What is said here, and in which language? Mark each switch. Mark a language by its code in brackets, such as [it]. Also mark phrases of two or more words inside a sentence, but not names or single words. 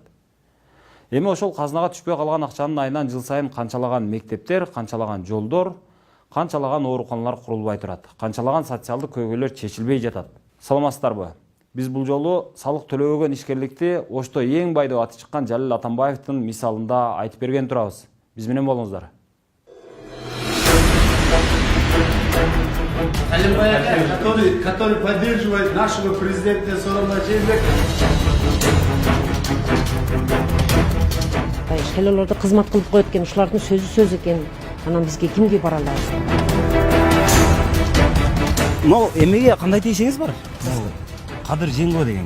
[ky] Эми ошол казынага түшпөй калган акчанын айынан жыл сайын канчалаган мектептер, канчалаган жолдор, канчалаган ооруканалар курулбай турат, канчалаган социалдык көйгөйлөр чечилбей жатат. Саламатсыздарбы? Биз бул жолу салык төлөбөгөн ишкерликти Ошто эң бай деп аты чыккан Жалил Атамбаевдин мисалында айтып берген турабыз. Биз менен болуңуздар. [ru] Который поддерживает нашего президента Сооронбай Жээнбекова. [ky] Ишкерлерде кызмат кылып коет экен, ушулардын сөзү экен. Анан бизге кимге бара алабыз? Мал эмеге кандай тийишиңиз бар? Кадыр Жээнбекова дегенге.